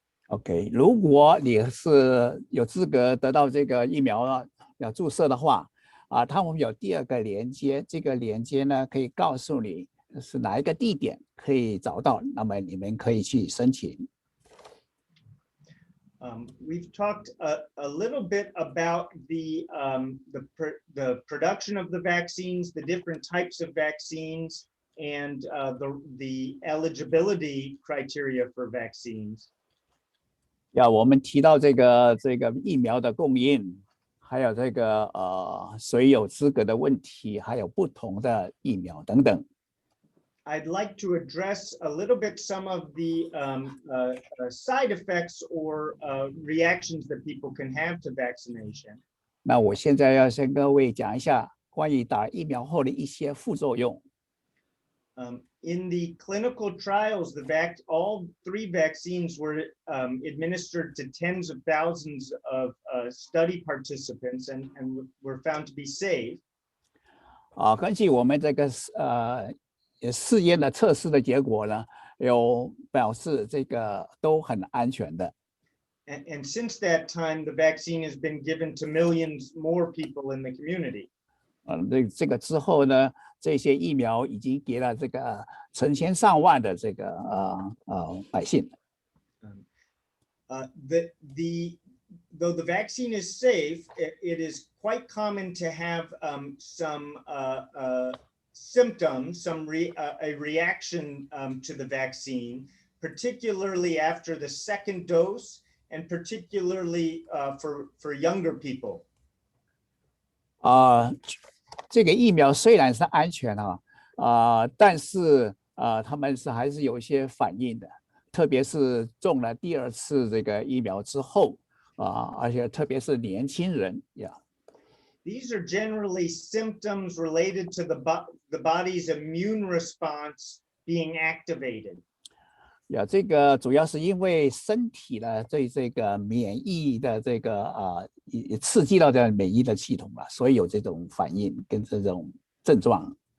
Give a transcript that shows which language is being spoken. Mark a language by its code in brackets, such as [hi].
[zh] OK， 如果你是有资格得到这个疫苗要注射的话，他们有第2个连接，这个连接呢可以告诉你是哪一个地点可以找到，那么你们可以去申请。 [en] We've talked a little bit about the production of the vaccines, the different types of vaccines, and the eligibility criteria for vaccines. [zh] 我们提到这个疫苗的供应，还有这个谁有资格的问题，还有不同的疫苗等等。 [en] I'd like to address a little bit some of the side effects or reactions that people can have to vaccination. [zh] 那我现在要先跟各位讲一下关于打疫苗后的一些副作用。 [en] In the clinical trials, all 3 vaccines were administered to tens of thousands of study participants and were found to be safe. [zh] 根据我们这个试验的测试的结果呢，有表示这个都很安全的。 [en] And since that time, the vaccine has been given to millions more people in the community. [zh] 这个之后呢，这些疫苗已经给了这个成千上万的这个百姓。 [en] Though the vaccine is safe, it is quite common to have some symptoms, a reaction to the vaccine, particularly after the second dose, and particularly for younger people. [zh] 这个疫苗虽然是安全但是他们还是有一些反应的，特别是中了第二次这个疫苗之后而且特别是年轻人 [en] These are generally symptoms related to the body's immune response being activated. [zh] 这个主要是因为身体呢对这个免疫的这个刺激到这免疫的系统所以有这种反应跟这种症状。